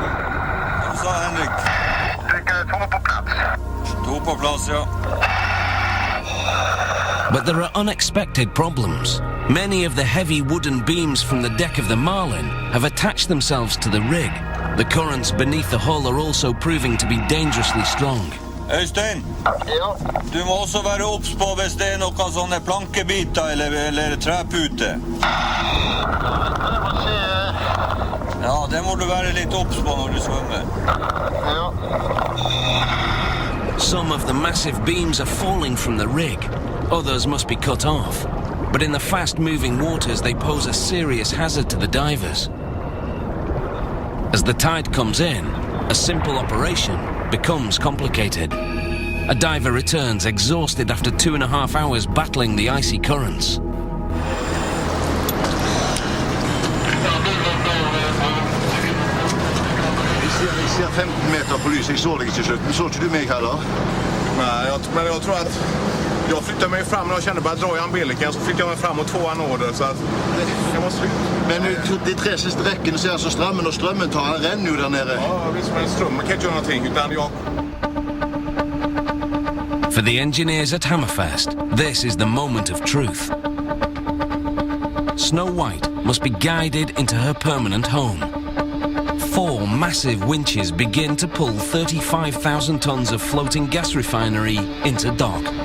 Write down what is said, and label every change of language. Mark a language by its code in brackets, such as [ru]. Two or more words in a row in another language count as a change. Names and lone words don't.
[en] But there are unexpected problems. Many of the heavy wooden beams from the deck of the Marlin have attached themselves to the rig. The currents beneath the hull are also proving to be dangerously strong. [no] Øystein, du må også være obs på hvis det noen sånne plankebiter eller trepute. Ja, det må du være litt obs på når du svømmer. [en] Some of the massive beams are falling from the rig. Others must be cut off. But in the fast-moving waters, they pose a serious hazard to the divers. As the tide comes in, a simple operation becomes complicated. A diver returns exhausted after 2.5 hours battling the icy currents. [no] Vi ser 15 meter på lys. Jeg så deg ikke slutt. Men så ikke du meg heller? [sv] Nej, men jag tror att jag flyttade mig fram när jag kände bara dra i umbiliken, så flyttade jag mig fram mot 2 anoder, så att jag måste sluta. [no] Men de 3 siste rekkene ser så strømmen, og strømmen tar en renn jo der nede. [sv] Ja, visst, men strömmen kan inte göra någonting, utan jag... [en] For the engineers at Hammerfest, this is the moment of truth. Snow White must be guided into her permanent home. 4 massive winches begin to pull 35,000 tons of floating gas refinery into dock.